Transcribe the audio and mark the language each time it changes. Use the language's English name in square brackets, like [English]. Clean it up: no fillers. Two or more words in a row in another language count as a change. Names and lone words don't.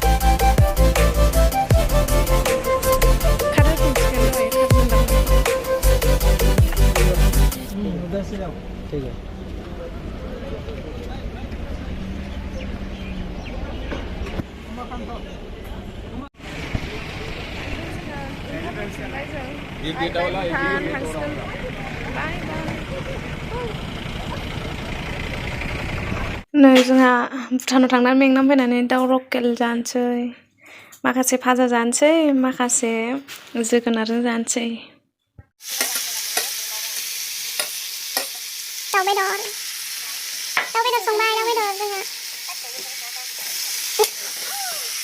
[Bodo] खारहोफिनसिगोन दहाय खारहोदोंमोन [Hindi] उधर से जाओ ठीक है ये गेट वाला [Bodo] थांसिगोन बाय बाय नै जोंहा भुटानाव थांनानै मेंनानै फैनानै दाउ लकेल जानोसै माखासे भाजा जानोसै माखासे जोगोनारजों जानोसै दाउ बेदर संबाय दाउ बेदर जोंहा